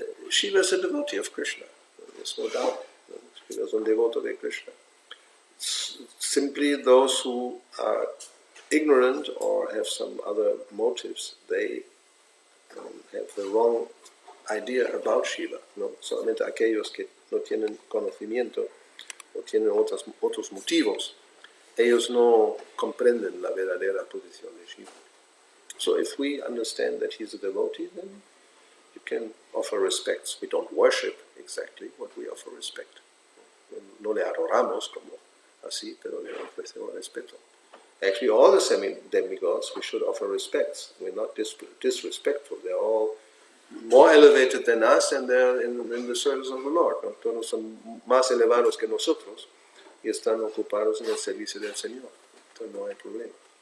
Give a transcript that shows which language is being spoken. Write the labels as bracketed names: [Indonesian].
[English] Shiva is a devotee of Krishna. There's no doubt. Shiva is a [Spanish] devoto de [English] Krishna. Simply those who are ignorant or have some other motives, they have the wrong idea about Shiva, ¿no? [Spanish] Solamente aquellos que no tienen conocimiento o tienen otros motivos, ellos no comprenden la verdadera posición de Shiva. [English] So if we understand that he's a devotee, then you can offer respects. We don't worship exactly, what we offer respect. [Spanish] No le adoramos como así, pero le ofrecemos respeto. [English] Actually, all the semi-demigods, we should offer respects. We're not disrespectful. They're all more elevated than us, and they're in the service of the Lord, ¿no? [Spanish] Todos son más elevados que nosotros y están ocupados en el servicio del Señor. Entonces no hay problema.